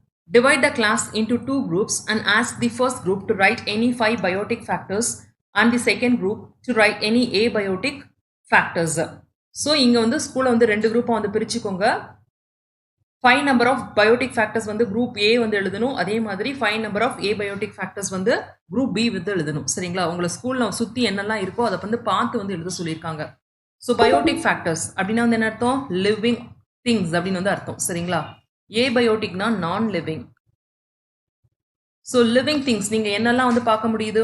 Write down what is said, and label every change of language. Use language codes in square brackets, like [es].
[en] Divide the class into 2 groups and ask the first group to write any 5 biotic factors and the second group to write any abiotic factors. [ta] So இங்க வந்து ஸ்கூல்ல வந்து 2 குரூப்பா வந்து பிரிச்சுக்கோங்க. [en] 5 number of biotic factors [ta] வந்து group A வந்து எழுதணும். அதே மாதிரி [en] 5 number of abiotic factors [ta] வந்து குரூப் B வந்து எழுதணும். சரிங்களா? உங்களை ஸ்கூல்ல சுத்தி என்னெல்லாம் இருக்கோ அதை வந்து பார்த்து வந்து எழுத சொல்லியிருக்காங்க. ஸோ பயோட்டிக் ஃபேக்டர்ஸ் அப்படின்னா வந்து என்ன அர்த்தம்? லிவிங் திங்ஸ் அப்படின்னு வந்து அர்த்தம். சரிங்களா? ஏபயோட்டிக்னா நான் லிவிங். ஸோ லிவிங் திங்ஸ் நீங்க என்னெல்லாம் வந்து பார்க்க முடியுது?